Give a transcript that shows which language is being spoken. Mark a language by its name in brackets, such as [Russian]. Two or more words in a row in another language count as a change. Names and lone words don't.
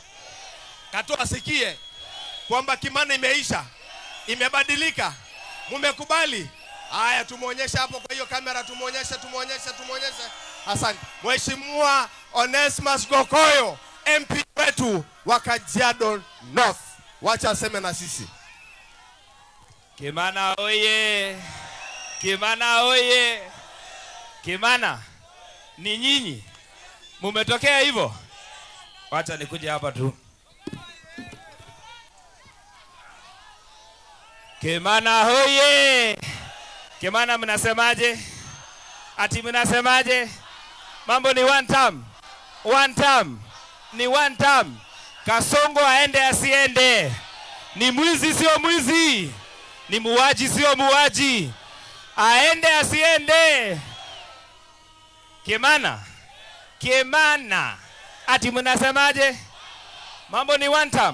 [Swahili] Katoa asikie kwamba Kimana imeisha, imebadilika. Mumekubali? Haya, tumuonyesha hapo kwa hiyo kamera, tumuonyeshe. Asante. Mheshimiwa Onesmus Gokoyo, MP wetu wa Kajiado North. Wacha aseme na sisi. Kimana oye! Kimana oye! Kimana, ni nyinyi mumetokea hivyo? Wacha nikuje hapa tu. Kimana oye! Kimana mnasemaje? Ati mnasemaje? Mambo ni [English] one term. One term. Ni one term. [Swahili] Kasongo aende asiende. Ni mwizi sio mwizi. Ni muuaji sio muuaji. Aende asiende. Kimana. Kimana. Ati mnasemaje? Mambo ni [English] one term.